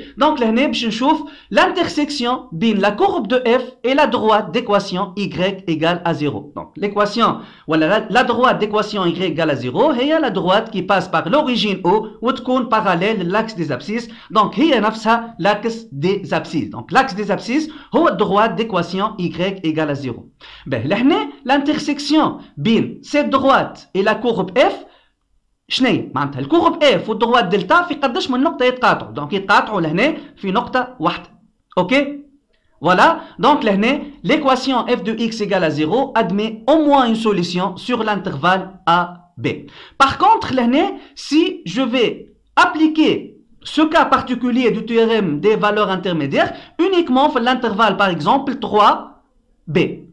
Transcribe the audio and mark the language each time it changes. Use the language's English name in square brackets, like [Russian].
[French] Donc [Arabic] لهنا باش نشوف [French] l'intersection بين la courbe de f et la droite d'équation y égale à 0. Donc l'équation voilà la droite d'équation y égale à 0 هي la droite qui passe par l'origine O وتكون parallèle l'axe des abscisses. Donc هي نفسها l'axe des abscisses. Donc l'axe des abscisses هو droite d'équation y égale à 0. [Arabic] Ben لهنا l'intersection بين cette droite et la courbe f شنو معناتها الكورب f والدروات دلتا في قداش من نقطه يتقاطعوا؟ دونك يتقاطعوا لهنا في نقطه واحده. [French] اوكي voilà, donc لهنا l'équation f de x égale à 0 admet au moins une solution sur l'intervalle AB. Par contre لهنا si je vais appliquer ce cas particulier du théorème des valeurs intermédiaires uniquement في l'intervalle par exemple 3b.